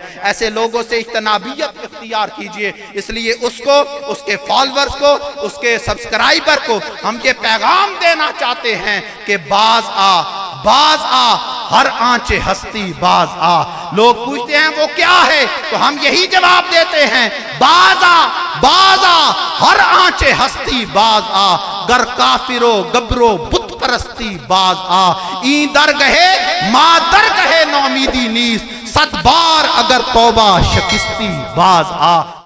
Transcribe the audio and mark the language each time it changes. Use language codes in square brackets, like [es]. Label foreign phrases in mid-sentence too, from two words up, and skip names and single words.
[ur] ایسے لوگوں سے اجتنابیت اختیار کیجئے. اس لیے اس کو اس کے فالورز کو اس کے سبسکرائبر کو ہم یہ پیغام دینا چاہتے ہیں کہ [fa] باز آ ہر آنچ ہستی باز آ. [ur] لوگ پوچھتے ہیں وہ کیا ہے تو ہم یہی جواب دیتے ہیں [fa] باز آ ہر آنچ ہستی باز آ گر کافرو گبرو بت پرستی باز آ. این در گہے ماں در گہے نومیدی نیست 100 بار اگر توبہ شکستی باز آ.